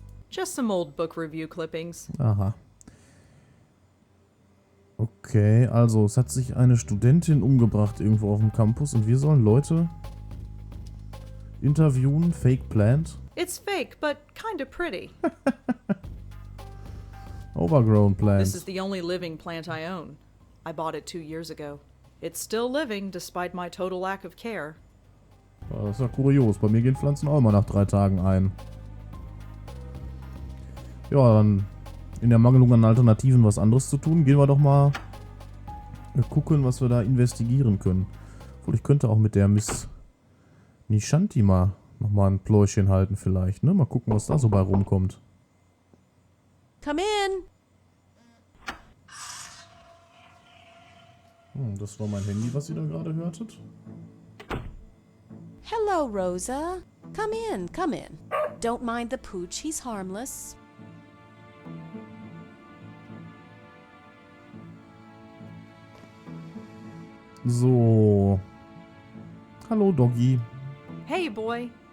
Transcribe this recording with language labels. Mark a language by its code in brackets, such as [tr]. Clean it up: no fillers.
[en] Just some old book review clippings. Aha. [de] Okay, also es hat sich eine Studentin umgebracht irgendwo auf dem Campus und wir sollen Leute interviewen, [en] fake plant. It's fake, but kinda pretty. Overgrown plant. This is the only living plant I own. I bought it 2 years ago. It's still living despite my total lack of care. [de] Das ist ja kurios. Bei mir gehen Pflanzen auch immer nach 3 Tagen ein. Ja, dann in der Mangelung an Alternativen was anderes zu tun, gehen wir doch mal gucken, was wir da investigieren können. Obwohl, ich könnte auch mit der Miss Nishanti mal nochmal ein Pläuschen halten vielleicht, ne? Mal gucken, was da so bei rumkommt. [en] Come in. [de] Das war mein Handy, was ihr da gerade hörtet. [en] Hello, Rosa. Come in, come in. Don't mind the pooch, he's harmless. [de] So. Hallo, Doggy. [en] Hey, boy.